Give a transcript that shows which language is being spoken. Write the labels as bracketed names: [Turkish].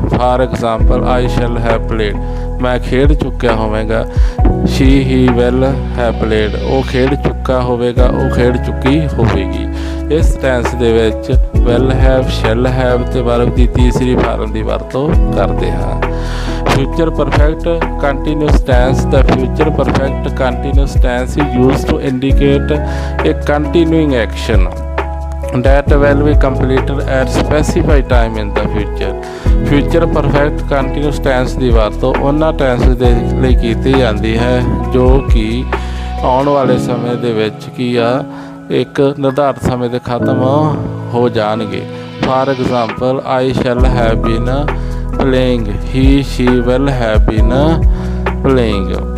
[English] for example I shall have played, [Punjabi] ਮੈਂ ਖੇਡ ਚੁੱਕਿਆ ਹੋਵੇਗਾ। [English] she he will have played, [Punjabi] ਉਹ ਖੇਡ ਚੁੱਕਾ ਹੋਵੇਗਾ, ਉਹ ਖੇਡ ਚੁੱਕੀ ਹੋਵੇਗੀ। ਇਸ ਟੈਂਸ ਦੇ ਵਿੱਚ ਵੈਲ ਹੈਵ, ਸ਼ੈਲ ਹੈਵ ਤੇ ਵਰਬ ਦੀ ਤੀਸਰੀ ਫਾਰਮ ਦੀ ਵਰਤੋਂ ਕਰਦੇ ਹਾਂ। [English] Future perfect continuous tense, the future perfect continuous tense is used to indicate a continuing action that will be completed at specified time in the future. [Punjabi] Future perfect continuous tense ਦੀ ਵਰਤੋਂ ਉਹਨਾਂ tens ਦੇ ਲਈ ਕੀਤੀ ਜਾਂਦੀ ਹੈ ਜੋ ਕਿ ਆਉਣ ਵਾਲੇ ਸਮੇਂ ਦੇ ਵਿੱਚ ਕੀ ਆ ਇੱਕ ਨਿਰਧਾਰਤ ਸਮੇਂ ਦੇ ਖਤਮ ਹੋ ਜਾਣਗੇ। [English] For example I shall have been playing, he she will have been playing.